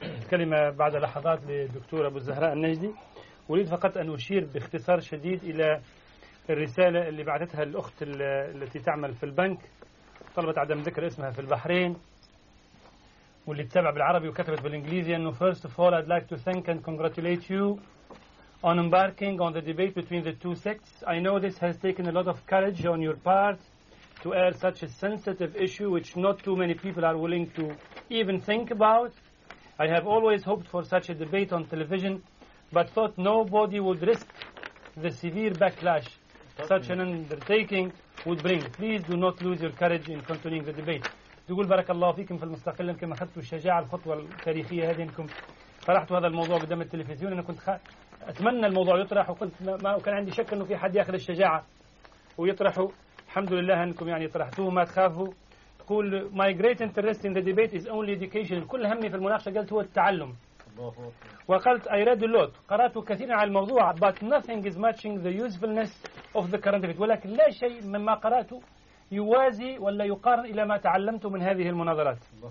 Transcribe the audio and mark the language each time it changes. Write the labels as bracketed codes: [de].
[ar] كلمة بعد لحظات للدكتور أبو الزهراء النجدي. أريد فقط أن أشير باختصار شديد إلى الرسالة اللي بعثتها الأخت التي تعمل في البنك، طلبت عدم ذكر اسمها، في البحرين، واللي تتابع بالعربي وكتبت بالإنجليزي، أنه [en] first of all I'd like to thank and congratulate you on embarking on the debate between the two sects. I know this has taken a lot of courage on your part to air such a sensitive issue which not too many people are willing to even think about. I have always hoped for such a debate on television but thought nobody would risk the severe backlash such an undertaking would bring. Please do not lose your courage in continuing the debate. [ar] تقول بارك الله فيكم في المستقل، كما أخذتوا الشجاعة الخطوة التاريخية هذه أنكم طرحتوا هذا الموضوع قدام التلفزيون. أنا كنت أتمنى الموضوع يطرح، وكنت ما وكان عندي شك أنه في حد يأخذ الشجاعة ويطرحه. الحمد لله أنكم يعني طرحتوه، ما تخافوا. تقول [en] my great interest in the debate is only education، [ar] كل همي في المناقشة قلت هو التعلم. وقلت [en] I read a lot، [ar] قرأت كثيرا على الموضوع، [en] but nothing is matching the usefulness of the current debate، [ar] ولكن لا شيء مما قرأته يوازي ولا يقارن إلى ما تعلمت من هذه المناظرات.